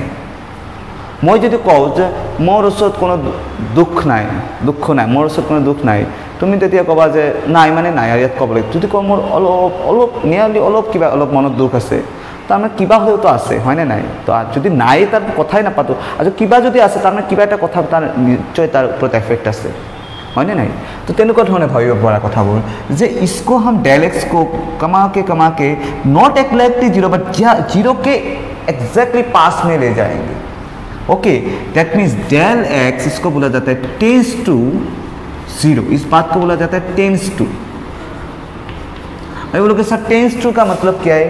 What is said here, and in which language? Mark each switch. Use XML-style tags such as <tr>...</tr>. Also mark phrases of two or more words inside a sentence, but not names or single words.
<as>মই যদি কওঁ যে মোৰ ওচৰত কোনো দুখ নাই মোৰ ওচৰত কোনো দুখ নাই, তুমি তেতিয়া ক'বা যে নাই মানে নাই আৰু ইয়াত ক'ব লাগিব। যদি কওঁ মোৰ অলপ অলপ নিয়াৰলি অলপ কিবা অলপ মনত দুখ আছে, তাৰমানে কিবা হ'লেওতো আছে হয়নে নাই, তো যদি নাই তাৰ কথাই নাপাতো, আৰু কিবা যদি আছে তাৰমানে কিবা এটা কথা তাৰ নিশ্চয় তাৰ ওপৰত এফেক্ট আছে হয়নে নাই। তো তেনেকুৱা ধৰণে ভাবিব পৰা কথাবোৰ যে</as> <hi>इसको हम डेल एक्स को कमा के</hi> <en>not exactly 0 but 0</en> <hi>के एग्जैक्टली पास में ले जाएंगे। ओके,</hi> <en>that means</en> <hi>डेल एक्स इसको बोला जाता है</hi> <en>tends to 0,</en> <hi>इस बात को बोला जाता है</hi> <en>tends to.</en> <hi>अभी बोलोगे सर</hi> <en>tends to</en> <hi>का मतलब क्या है?</hi>